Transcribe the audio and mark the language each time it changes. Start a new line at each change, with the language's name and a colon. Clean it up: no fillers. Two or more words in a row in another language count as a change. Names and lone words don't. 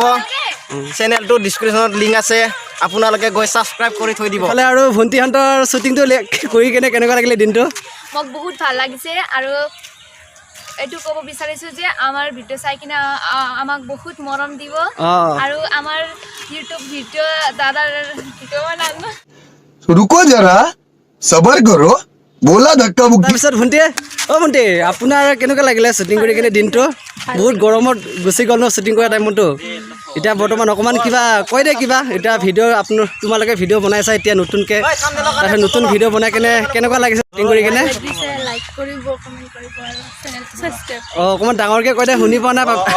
Assamese: চেনেলটো ডিছক্ৰিপশ্যনত লিংক আছে, আপোনালোকে গৈ ছাবস্ক্ৰাইব কৰি থৈ দিব। আৰু ভণ্টিহঁতৰ শ্বুটিংটো কৰি কেনে কেনেকুৱা লাগিলে দিনটো? মোক বহুত ভাল লাগিছে আৰু এইটো ক'ব বিচাৰিছোঁ যে আমাৰ ভিডিঅ' চাই কিনে আমাক বহুত মৰম দিব আৰু আমাৰ ইউটিউব ভিডিঅ' দাদাৰ
Hindi: रुको जरा सबर करो बोला धक्का मुक्की।
Assamese: তাৰপিছত ভণ্টি ভণ্টি আপোনাৰ কেনেকুৱা লাগিলে শ্বুটিং কৰি কিনে দিনটো? বহুত গৰমত গুচি গ'ল ন শ্বুটিং কৰা টাইমতো। এতিয়া বৰ্তমান অকণমান কিবা কৈ দে কিবা। এতিয়া ভিডিঅ' তোমালোকে ভিডিঅ' বনাইছা এতিয়া নতুনকৈ, তাৰপিছত নতুন ভিডিঅ' বনাই কেনে কেনেকুৱা লাগিছে শ্বুটিং কৰি কেনে? অকণমান ডাঙৰকৈ কৈ দে, শুনি পোৱা নাই।